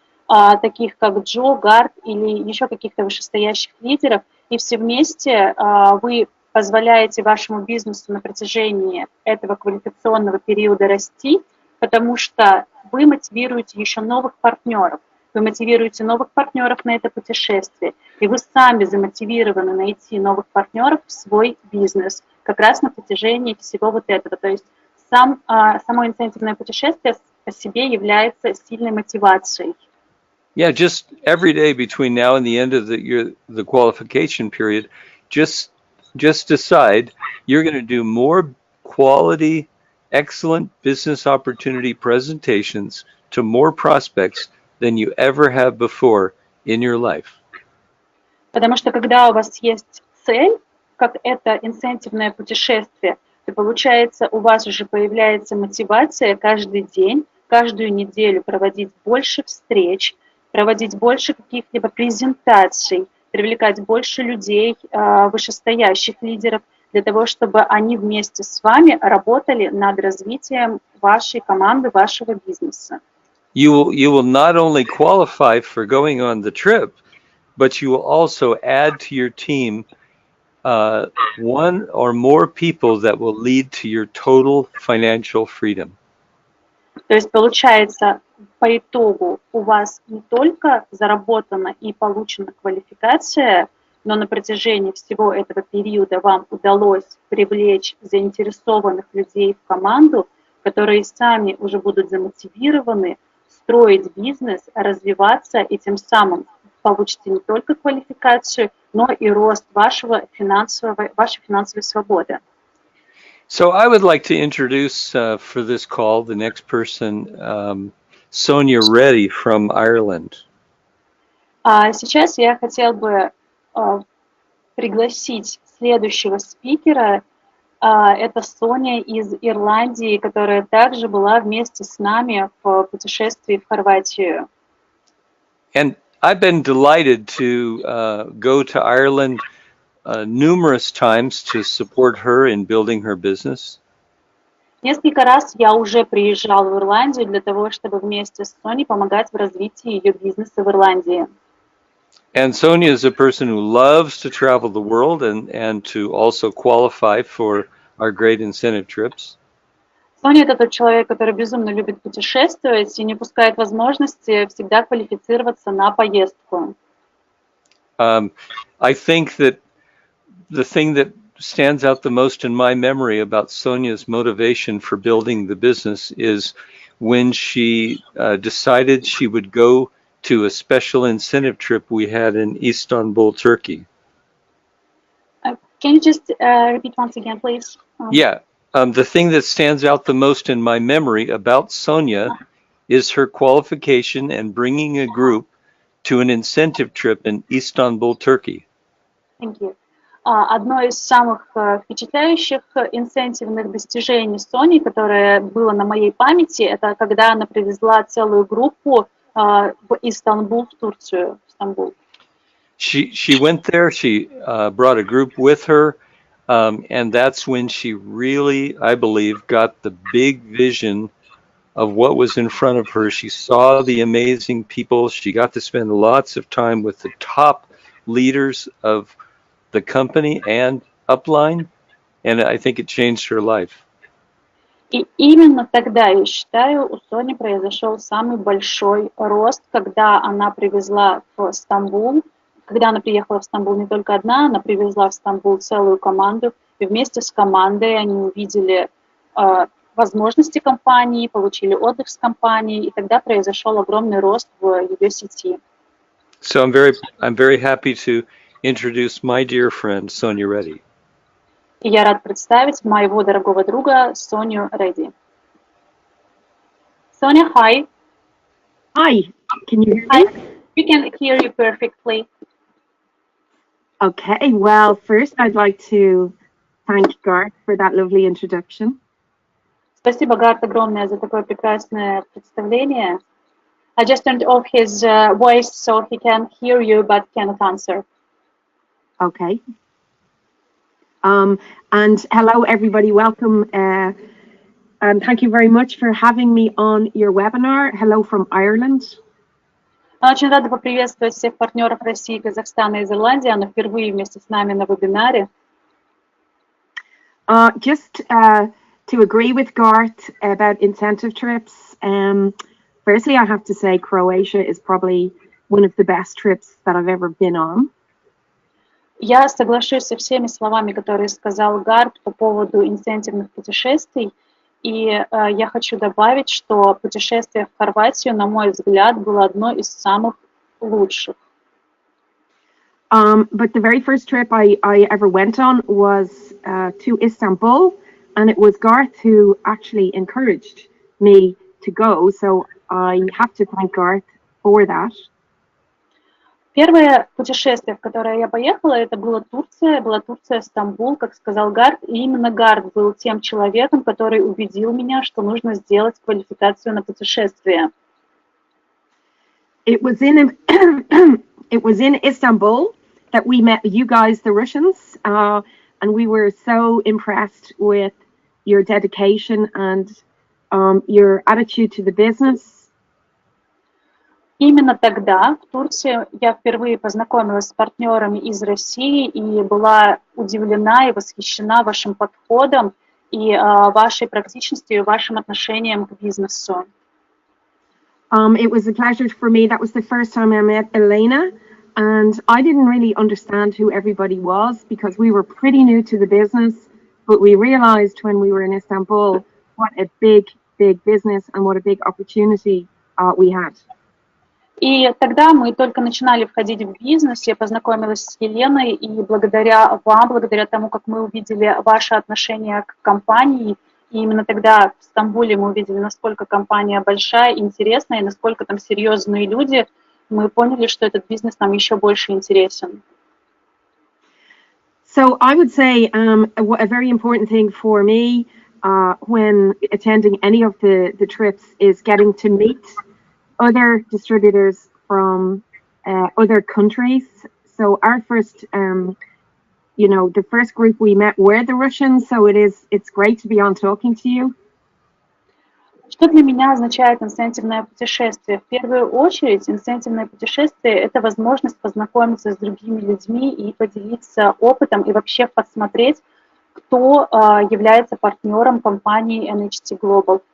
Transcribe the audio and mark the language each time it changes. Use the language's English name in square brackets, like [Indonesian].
[Russian] таких как Джо, Гарт или еще каких-то вышестоящих лидеров, и все вместе вы позволяете вашему бизнесу на протяжении этого квалификационного периода расти, потому что вы мотивируете еще новых партнеров. Вы мотивируете новых партнеров на это путешествие, и вы сами замотивированы найти новых партнеров в свой бизнес, как раз на протяжении всего вот этого. То есть само инцентивное путешествие по себе является сильной мотивацией. [English] Yeah, just every day between now and the end of the qualification period, just decide you're going to do more quality, excellent business opportunity presentations to more prospects than you ever have before in your life. [Russian] Потому что когда у вас есть цель, как это инцентивное путешествие, то получается у вас уже появляется мотивация каждый день, каждую неделю проводить больше встреч, проводить больше каких-либо презентаций, привлекать больше людей, вышестоящих лидеров, для того, чтобы они вместе с вами работали над развитием вашей команды, вашего бизнеса. [English] You will not only qualify for going on the trip, but you will also add to your team one or more people that will lead to your total financial freedom. [Russian] То есть получается, по итогу у вас не только заработана и получена квалификация, но на протяжении всего этого периода вам удалось привлечь заинтересованных людей в команду, которые сами уже будут замотивированы строить бизнес, развиваться и тем самым получите не только квалификацию, но и рост вашей финансовой свободы. [English] So I would like to introduce for this call the next person, Sonia Reddy from Ireland. [Russian] Сейчас я хотел бы пригласить следующего спикера. Это Соня из Ирландии, которая также была вместе с нами в путешествии в Хорватию. [English] And I've been delighted to go to Ireland numerous times to support her in building her business. [Russian] Несколько раз я уже приезжал в Ирландию для того, чтобы вместе с Соней помогать в развитии ее бизнеса в Ирландии. [English] And Sonia is a person who loves to travel the world and to also qualify for our great incentive trips. [Russian] Соня — это тот человек, который безумно любит путешествовать и не упускает возможности всегда квалифицироваться на поездку. [English] I think that the thing that stands out the most in my memory about Sonia's motivation for building the business is when she decided she would go to a special incentive trip we had in Istanbul, Turkey. Can you just repeat once again, please? Yeah. The thing that stands out the most in my memory about Sonia is her qualification and bringing a group to an incentive trip in Istanbul, Turkey. Thank you. [Russian] Одно из самых впечатляющих инцентивных достижений Сони, которое было на моей памяти, это когда она привезла целую группу в Истанбул, в Турцию, в Стамбул. [English] She went there, she brought a group with her, and that's when she really, I believe, got the big vision of what was in front of her. She saw the amazing people. She got to spend lots of time with the top leaders of the company and upline, and I think it changed her life. [Russian] И именно тогда, я считаю, у Сони произошел самый большой рост, когда она привезла в Стамбул, когда она приехала в Стамбул не только одна, она привезла в Стамбул целую команду, и вместе с командой они увидели возможности компании, получили отдых с компанией, и тогда произошел огромный рост в ее сети. [English] So I'm very happy to introduce my dear friend Sonia Reddy. [Russian] И я рад представить моего дорогого друга Соню Редди. [English] Sonia, hi. Hi, can you hear me? Hi. We can hear you perfectly. Okay, well, first I'd like to thank Garth for that lovely introduction. [Russian] Спасибо, Гарт, огромное за такое прекрасное представление. [English] I just turned off his voice so he can hear you but cannot answer. Okay. And hello, everybody. Welcome. And thank you very much for having me on your webinar. Hello from Ireland. [Russian] Очень рада поприветствовать всех партнеров России, Казахстана и из Ирландии. Она впервые вместе с нами на вебинаре. [English] Just to agree with Garth about incentive trips, firstly, I have to say Croatia is probably one of the best trips that I've ever been on. [Russian] Я соглашусь со всеми словами, которые сказал Гарт по поводу инцентивных путешествий. И я хочу добавить, что путешествие в Хорватию, на мой взгляд, было одно из самых лучших. [English] But the very first trip I ever went on was to Istanbul, and it was Garth who actually encouraged me to go, so I have to thank Garth for that. [Russian] Первое путешествие, в которое я поехала, это была Турция, Стамбул, как сказал Гарт, и именно Гарт был тем человеком, который убедил меня, что нужно сделать квалификацию на путешествие. [English] It was in Istanbul that we met you guys, the Russians, and we were so impressed with your dedication and your attitude to the business. [Russian] Именно тогда в Турции я впервые познакомилась с партнерами из России и была удивлена и восхищена вашим подходом и вашей практичностью и вашим отношением к бизнесу. [English] It was a pleasure for me. That was the first time I met Elena, and I didn't really understand who everybody was because we were pretty new to the business, but we realized when we were in Istanbul what a big business and what a big opportunity we had. [Russian] И тогда мы только начинали входить в бизнес, я познакомилась с Еленой, и благодаря вам, благодаря тому, как мы увидели ваше отношение к компании, и именно тогда в Стамбуле мы увидели, насколько компания большая, интересная, и насколько там серьезные люди, мы поняли, что этот бизнес нам еще больше интересен. [English] So I would say a very important thing for me when attending any of the trips is getting to meet other distributors from other countries. So our first, the first group we met were the Russians. So it's great to be on talking to you. [Russian] Что для меня означает инцентивное путешествие? В первую очередь, инцентивное путешествие – это возможность познакомиться с другими людьми и поделиться опытом, и вообще посмотреть, кто является партнером компании NHT Global.